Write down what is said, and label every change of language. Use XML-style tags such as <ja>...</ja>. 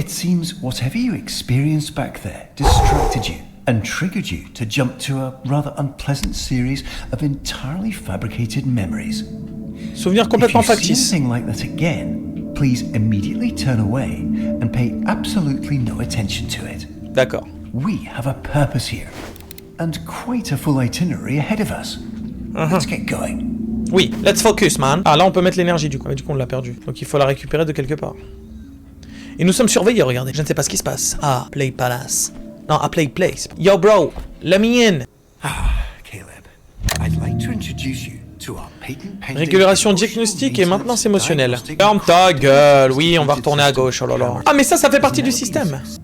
<en>It seems whatever you experienced back there distracted you and triggered you to jump to a rather unpleasant series of entirely fabricated memories.</en> <fr>Souvenir complètement factice.</fr> <en>If you see anything like that again, please immediately turn away and pay absolutely no attention to it.</en> <fr>D'accord.</fr> <en>We have a purpose here, and quite a full itinerary ahead of us. Let's get going. Oui, let's focus, man.</en> <fr>Ah, là, on peut mettre l'énergie, du coup. Mais du coup, on l'a perdu. Donc, il faut la récupérer de quelque part. Et nous sommes surveillés, regardez. Je ne sais pas ce qui se passe. Ah, Play Palace. Non, à Play Place.</fr> <en>Yo, bro, let me in. Caleb, I'd like to introduce you to our patent pending</en> <fr>Régulation diagnostique et maintenance émotionnelle. Ferme ta gueule. Oui, on va retourner à gauche. Oh là là. Ah, mais ça fait partie du système.</fr>